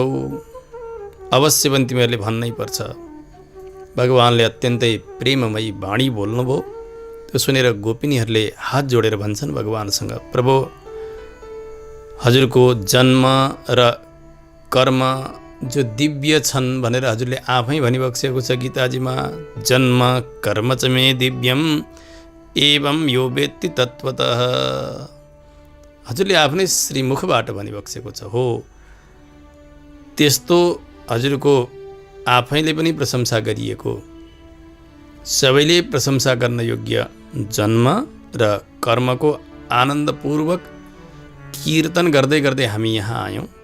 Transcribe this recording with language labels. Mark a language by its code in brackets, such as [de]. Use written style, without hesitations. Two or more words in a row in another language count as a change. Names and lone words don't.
[ne] अवश्य पनि तिमीहरूले भन्नै पर्छ। भगवानले अत्यन्तै प्रेममयी वाणी बोल्नुभयो। त्यो सुनेर गोपिनीहरूले हात जोडेर भन्छन् भगवानसँग, प्रभु हजुरको जन्म र कर्म जो दिव्य छन् भनेर हजुरले आफै भनिबक्सेको छ गीताजीमा। [sa] जन्म कर्म च मे दिव्यम एवं यो वेत्ति तत्त्वतः। [ne] हजुरले आफ्नै श्रीमुखबाट भनिबक्सेको छ। हो, त्यस्तो हजुरको आफैले पनि प्रशंसा गरिएको, सबैले प्रशंसा गर्न योग्य जन्म र कर्मको आनन्दपूर्वक कीर्तन गर्दै गर्दै हामी यहाँ आयौँ।